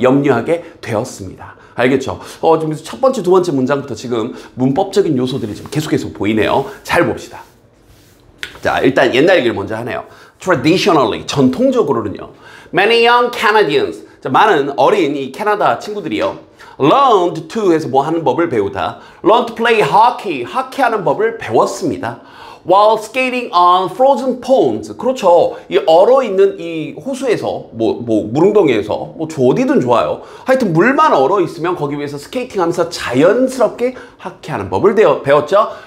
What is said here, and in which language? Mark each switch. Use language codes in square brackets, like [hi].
[ko] 염려하게 되었습니다. 알겠죠? 지금 첫 번째, 두 번째 문장부터 지금 문법적인 요소들이 지금 계속해서 보이네요. 잘 봅시다. 자, 일단 옛날 얘기를 먼저 하네요. Traditionally, 전통적으로는요. [en] Many young Canadians, [ko] 자, 많은 어린 이 캐나다 친구들이요. [en] Learned to [ko] 해서 뭐 하는 법을 배우다. [en] Learned to play hockey, [ko] 하키하는 법을 배웠습니다. [en] While skating on frozen ponds. [ko] 그렇죠. 이 얼어있는 이 호수에서, 물웅덩이에서, 어디든 좋아요. 하여튼 물만 얼어있으면 거기 위해서 스케이팅 하면서 자연스럽게 하키하는 법을 배웠죠.